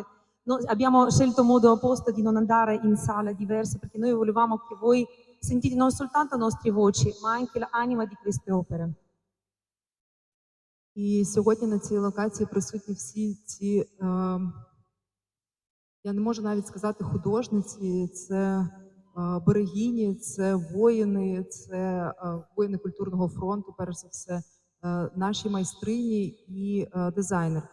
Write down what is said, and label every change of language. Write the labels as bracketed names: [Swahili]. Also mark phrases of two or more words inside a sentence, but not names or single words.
[Italian] Abbiamo scelto modo opposto di non andare in sale diverse perché noi volevamo che voi sentite non soltanto le nostre voci, ma anche l'anima di queste opere. [Ukrainian] І сьогодні на цій локації присутні всі ці, я не можу навіть сказати художниці, це берегині, це воїни культурного фронту, перш за все, наші майстрині і дизайнерки.